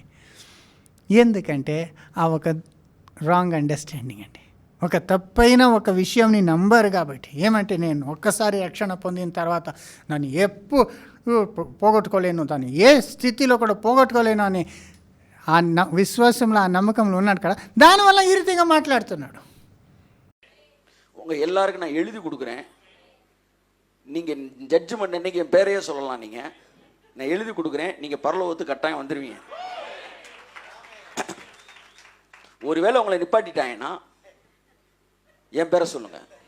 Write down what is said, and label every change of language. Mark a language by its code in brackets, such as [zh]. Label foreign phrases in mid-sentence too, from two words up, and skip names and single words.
[te] ఎందుకంటే ఒక [en] wrong understanding [te] అండి, ఒక తప్పైన ఒక విషయంని నంబరు. కాబట్టి ఏమంటే, నేను ఒక్కసారి రక్షణ పొందిన తర్వాత నన్ను ఎప్పుడు పోగొట్టుకోలేను, దాన్ని ఏ స్థితిలో కూడా పోగొట్టుకోలేను అని ఆ విశ్వాసంలో, ఆ నమ్మకంలో ఉన్నాడు కదా, దానివల్ల ఈ రీతిగా మాట్లాడుతున్నాడు. [ta] உங்கள் எல்லாருக்கும் நான் எழுதி கொடுக்குறேன், நீங்கள் ஜட்ஜ்மெண்ட் அன்னைக்கு என் பேரையே சொல்லலாம், நீங்கள் நான் எழுதி கொடுக்குறேன், நீங்கள் பரலோகத்துக்கு கட்டாயம் வந்துடுவீங்க. ஒருவேளை உங்களை நிப்பாட்டிட்டாங்கன்னா என் பேரை சொல்லுங்க.